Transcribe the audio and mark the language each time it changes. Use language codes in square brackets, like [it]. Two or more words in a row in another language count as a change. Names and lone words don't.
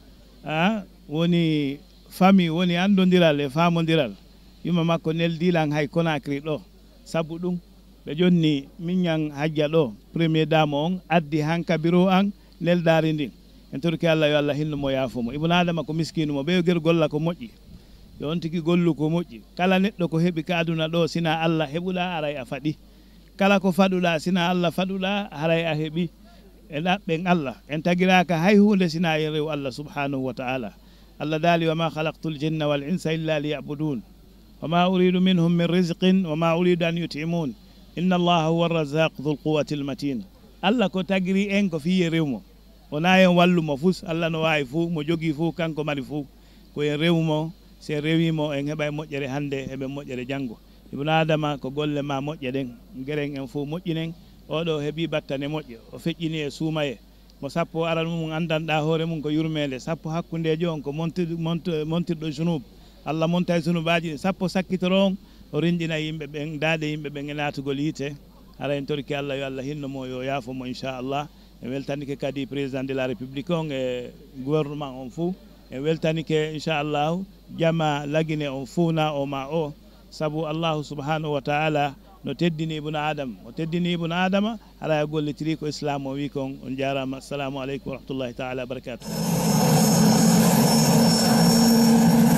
[ff] woni famille woni andodiral e famodiral yumma makko neldilan hay Conakry ɗo sabu ɗum ɓe jonni miñan Hadja ɗo [fr] premier dame [ff] on addi hanka bureau an neldari ndin en torki Allah yo Allah hinnumo yaafomo [ar] ابن آدم [ff] ko miskinumo ɓe ger golla ko moƴƴi yo on tigi gollu ko moƴƴi kala neɗɗo ko heeɓi ka aduna ɗo sina Allah heɓuɗa aray a faɗi kala ko faɗuɗa sina Allah faɗuɗa haray a heeɓi e ɗaɓɓen Allah en tagiraka hay hunde sina e rew Allah [ar] سبحانه وتعالى [ff] Allah daali [ar] وما خلقت الجن والإنس إلا ليعبدون وما أريد منهم من رزق وما أريد أن يطعمون إن الله هو الرزاق ذو القوة المتين [ff] Allah ko tagiri en ko fiye rewmo wona en wallumo fus Allah no wawi fuu mo jogui fuu kanko mari fuu ko en rewmo se rewimo en heɓa moƴƴere hande heɓe moƴƴere janggo ibnu adama ko golle ma moƴƴe ɗen gueren en fuu moƴƴinen oɗo heeɓi battane moƴƴe o feƴƴini e suumaye mo sappo aran mum andanɗa hoore mum ko yurmede sappo hakkudejo on ko montirɗo junub Allah monta e junubaji sappo sakkitoro on o rinɗina yimɓe ɓen daade yimɓe ɓen e natugol yiite hara en torki Allah yo Allah hinnomo yo yaafomo inchallah en weltanike kadi [fr] président de la république [ff] on e gouvernement on fou en weltanike inchallahu jama lagine on fuuna o ma o sabu [ar] الله سبحانه وتعالى [ff] no teddini [ar] ابن آدم [ff] o teddini [ar] ابن آدم [ff] hara gollitiri ko islam o wi kon on jarama [ar] السلام عليكم ورحمة الله تعالى وبركاته